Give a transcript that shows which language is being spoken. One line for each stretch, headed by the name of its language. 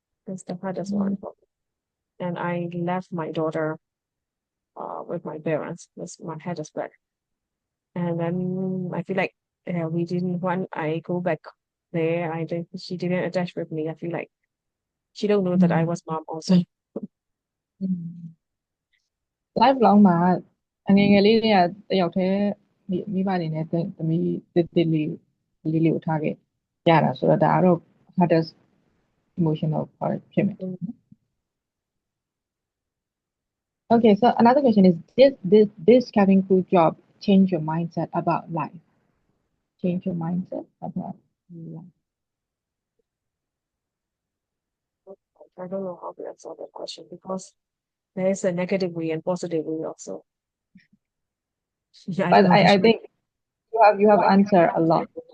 English: That's the hardest one for me. And I left my daughter with my parents. That's my hardest part. And then I feel like we didn't want I go back there. She didn't attach with me. I feel like she don't know that I was mom also.
Burmese: lifelong မှာအငယ်ငယ်လေးတွေကတယောက်တည်းမိဘတွေနဲ့သမီးတစ်တစ်လေးလေးကိုထားခဲ့ရတာဆိုတော့ဒါကတော့
English: hardest emotional part
Burmese: ဖြစ်မယ်
English: Okay, so another question is this cabin crew job change your mindset about life? Change your mindset about life. I don't know how to answer that question because there is a negative way and positive way also. I But don't know. I think you have answered a lot.